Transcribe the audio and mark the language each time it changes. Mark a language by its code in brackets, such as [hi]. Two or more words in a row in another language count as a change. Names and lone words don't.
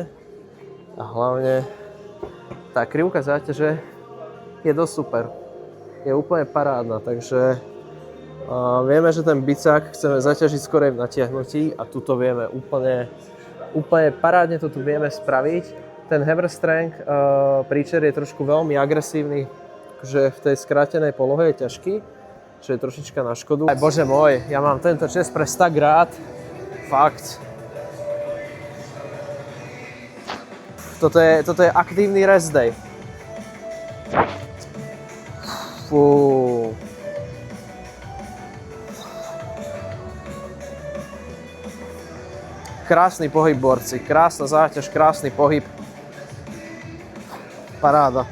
[sk] A hlavne tá krivka záťaže je dosť super. Je úplne parádna, takže vieme, že ten bicák chceme zaťažiť skorej v natiahnutí a tuto vieme úplne parádne to tu vieme spraviť. Ten hammer strength Preacher je trošku veľmi agresívny, že v tej skrátenej polohe je ťažký, čo je trošička na škodu. Aj bože môj, ja mám tento čest pre 100 rád. Fakt. Toto je aktívny [en] rest day. [sk] Fú. Krásny pohyb, borci, krásna záťaž, krásny pohyb. Paráda.